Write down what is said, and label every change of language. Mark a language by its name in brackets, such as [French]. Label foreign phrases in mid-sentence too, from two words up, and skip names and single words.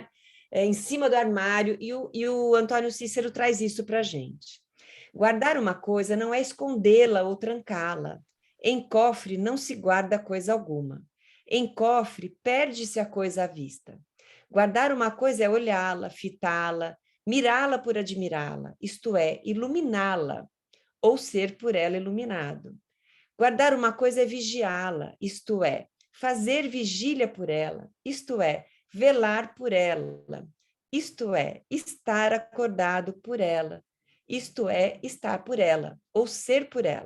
[Portuguese] Em cima do armário, e o Antônio Cícero traz isso para a gente. Guardar uma coisa não é escondê-la ou trancá-la. Em cofre não se guarda coisa alguma. Em cofre perde-se a coisa à vista. Guardar uma coisa é olhá-la, fitá-la, mirá-la por admirá-la, isto é, iluminá-la, ou ser por ela iluminado. Guardar uma coisa é vigiá-la, isto é, fazer vigília por ela, isto é, velar por ela, isto é, estar acordado por ela, isto é, estar por ela, ou ser por ela.